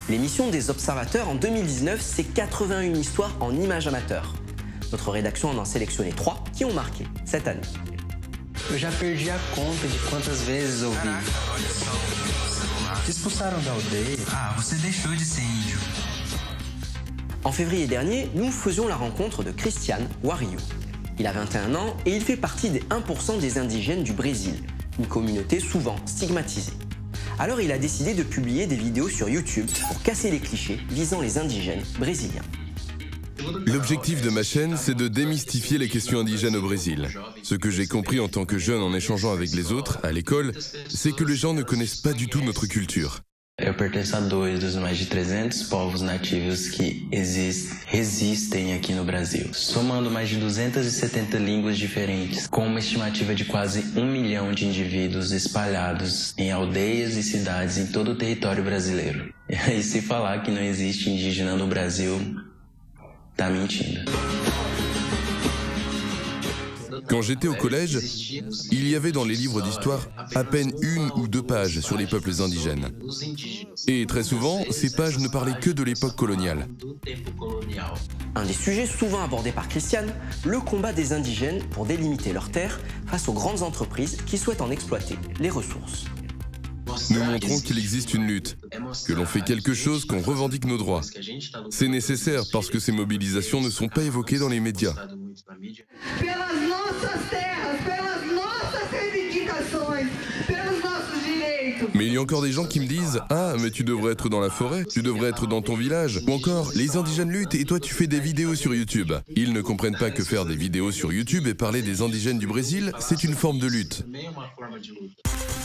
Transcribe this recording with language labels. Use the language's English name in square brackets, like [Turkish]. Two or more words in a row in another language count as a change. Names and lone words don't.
[French] L'émission des observateurs en 2019, c'est 81 histoires en images amateurs. Notre rédaction en a sélectionné 3 qui ont marqué cette année. [Portuguese] Eu já perdi a conta de quantas vezes ouvi. Te expulsaram da aldeia. Ah, você deixou de ser índio. [French] En février dernier, nous faisions la rencontre de Christian Wario. Il a 21 ans et il fait partie des 1% des indigènes du Brésil, une communauté souvent stigmatisée. Alors il a décidé de publier des vidéos sur YouTube pour casser les clichés visant les indigènes brésiliens. L'objectif de ma chaîne, c'est de démystifier les questions indigènes au Brésil. Ce que j'ai compris en tant que jeune en échangeant avec les autres, à l'école, c'est que les gens ne connaissent pas du tout notre culture. [Portuguese] Eu pertenço a 2 dos mais de 300 povos nativos que resistem aqui no Brasil, somando mais de 270 línguas diferentes, com uma estimativa de quase 1 milhão de indivíduos espalhados em aldeias e cidades em todo o território brasileiro. E se falar que não existe indígena no Brasil, tá mentindo. [French] Quand j'étais au collège, il y avait dans les livres d'histoire à peine 1 ou 2 pages sur les peuples indigènes. Et très souvent, ces pages ne parlaient que de l'époque coloniale. Un des sujets souvent abordés par Christian, le combat des indigènes pour délimiter leurs terres face aux grandes entreprises qui souhaitent en exploiter les ressources. Nous montrons qu'il existe une lutte, que l'on fait quelque chose, qu'on revendique nos droits. C'est nécessaire parce que ces mobilisations ne sont pas évoquées dans les médias. [Portuguese] Pelas nossas terras, pelas nossas reivindicações, pelos nossos direitos. [French] Mais il y a encore des gens qui me disent « Ah, mais tu devrais être dans la forêt, tu devrais être dans ton village. » Ou encore « Les indigènes luttent et toi tu fais des vidéos sur YouTube. » Ils ne comprennent pas que faire des vidéos sur YouTube et parler des indigènes du Brésil, c'est une forme de lutte.